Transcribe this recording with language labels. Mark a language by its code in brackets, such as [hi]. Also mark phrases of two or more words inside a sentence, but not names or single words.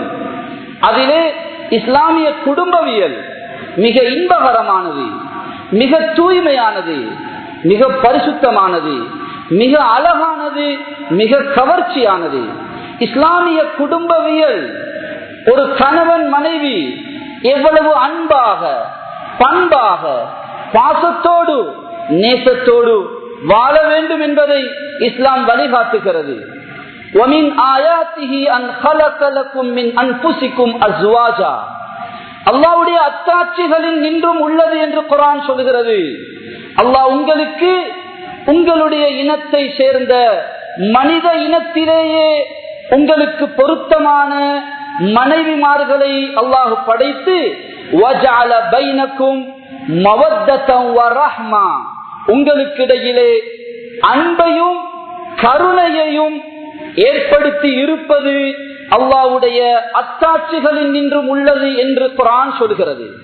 [ta] அதிலே இஸ்லாமிய குடும்பவியல் மிக இன்பகரமானது, மிக தூய்மையானது, மிக பரிசுத்தமானது, மிக அழகானது, மிக கவர்ச்சியானது. இஸ்லாமிய குடும்பவியல் ஒரு கணவன் மனைவி எவ்வளவு அன்பாக, பண்பாக, பாசத்தோடு, நேசத்தோடு வாழ வேண்டும் என்பதை இஸ்லாம் வழிகாட்டுகிறது. [ar] وَمِنْ آيَاتِهِ أَنْ خَلَقَ لَكُمْ مِنْ أَنْفُسِكُمْ أَزْوَاجًا. [ta] அல்லாஹ்வுடைய அத்தாட்சிகளில் நின்றும் உள்ளது என்று குர்ஆன் சொல்கிறது. அல்லாஹ் உங்களுக்கு உங்களுடைய இனத்தை சேர்ந்த மனித இனத்திலேயே உங்களுக்கு பொருத்தமான மனைவிமார்களை அல்லாஹ் படைத்து [ar] وجعل بينكم مودة ورحمة, [ta] உங்களுக்கிடையிலே அன்பையும் கருணையையும் ஏற்படுத்தி இருப்பது அல்லாஹ்வுடைய அத்தாட்சிகளில் நின்றும் உள்ளது என்று குர்ஆன் சொல்கிறது.